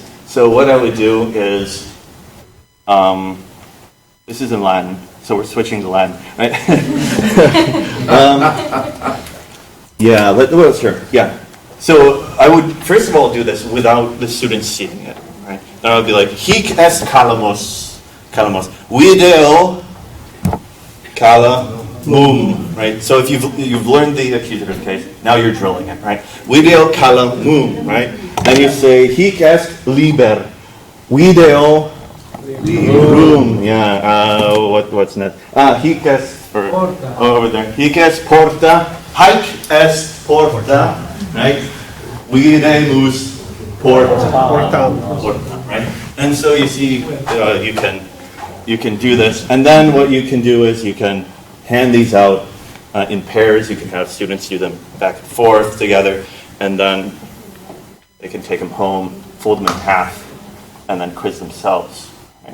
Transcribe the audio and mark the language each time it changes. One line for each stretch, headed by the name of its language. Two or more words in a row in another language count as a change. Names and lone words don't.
English: So what I would do is, this is in Latin, so we're switching to Latin, right? Sure. Yeah. So I would first of all do this without the students seeing it, right? then I would be like,
Latin: hic est calamos, video calamum,
English: right? So if you've learned the accusative case, now you're drilling it, right?
Latin: Video calamum, right?
English: Then you say,
Latin: hic est liber, video librum,
English: yeah, what's next?
Latin: Hic est,
English: over there,
Latin: hic est porta, haec est porta, right? Videmus porta,
English: right? And so you see, you can do this, and then what you can do is you can hand these out in pairs. You can have students do them back and forth together, and then they can take them home, fold them in half, and then quiz themselves, right?